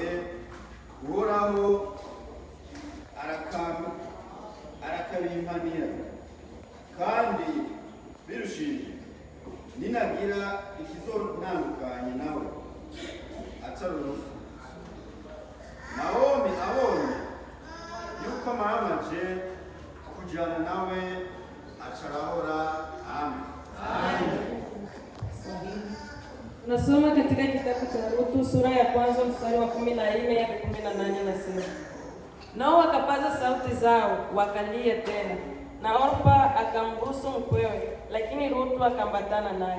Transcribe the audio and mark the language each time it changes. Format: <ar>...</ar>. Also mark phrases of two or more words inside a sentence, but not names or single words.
<rn>Uhoraho arakabimpanira, kandi birushije ninagira ikizotandukanye nawe atari urupfu. Naomi abonye yuko maramaje kujana nawe acarahora. Amen.</rn> <sw>Tunasoma katika kitabu cha Ruthu sura ya kwanza mstari wa 14 hadi 18, nasema nao wakapaza sauti zao wakalia tena, na Orpa akambusu mkwewe, lakini Ruthu akambatana naye.</sw>